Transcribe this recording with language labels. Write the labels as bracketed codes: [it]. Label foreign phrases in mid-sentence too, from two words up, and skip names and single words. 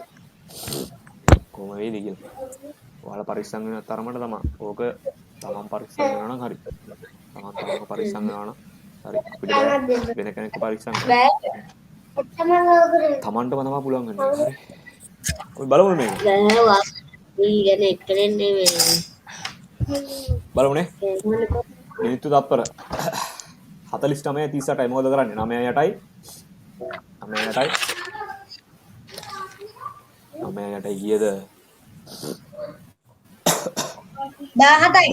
[si] කොහොම වේද කියලා. ඔයාලා පරිස්සම් වෙන තරමට තමයි. ඕක තමන් පරිස්සම් වෙනවා නම් හරි. තමන් පරිස්සම් වෙනවා නම් හරි. අපිට වෙන කෙනෙක් පරිස්සම් කරන්න. තමන්ටම තමයි පුළුවන් වෙන්නේ. හරි. අපි බලමු මේක. [id] Iya nih keren nih. [si] බලමුනේ. මිනිත්තු තත්පර 49 38යි මොකද කරන්නේ? 9යි 8යි 9යි ගියද 17යි.